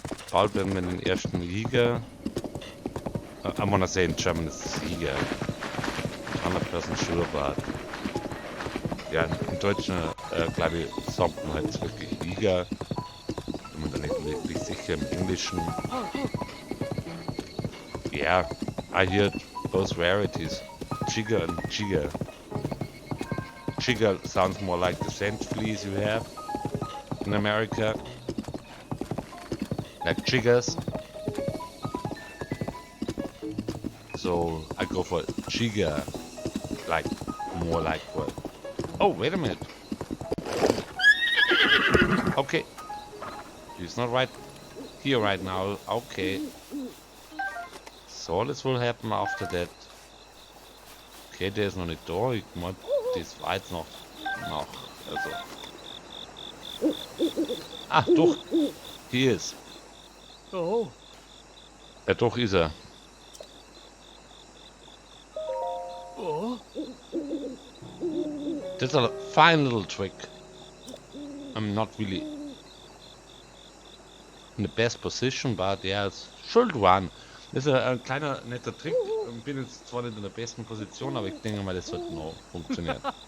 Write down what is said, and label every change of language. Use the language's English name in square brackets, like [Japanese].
[German] Bald werden wir den ersten Jäger. [English] I wanna say in German it's Jäger. 100% sure, but [German] ja, im Deutschen glaube ich sagt man halt wirklich Jäger. Bin mir da nicht wirklich sicher im Englischen. [English] Yeah, I hear both rarities. Chiga and Chiga. Chiga sounds more like the scent fleas you have in America. Like chiggers. So I go for Chiga. Like, more like what? Oh, wait a minute. Okay. He's not right here right now. Okay. So this will happen after that. [German] Okay, der ist noch nicht da. Ich mein, das war jetzt noch. Also. Ah, doch. Hier ist. Oh. Ja, doch ist er. Oh. [English] That's a fine little trick. I'm not really in the best position, but yeah, it should run. [German] Das ist ein kleiner netter Trick. Ich bin jetzt zwar nicht in der besten Position, aber ich denke mal, das wird noch funktionieren.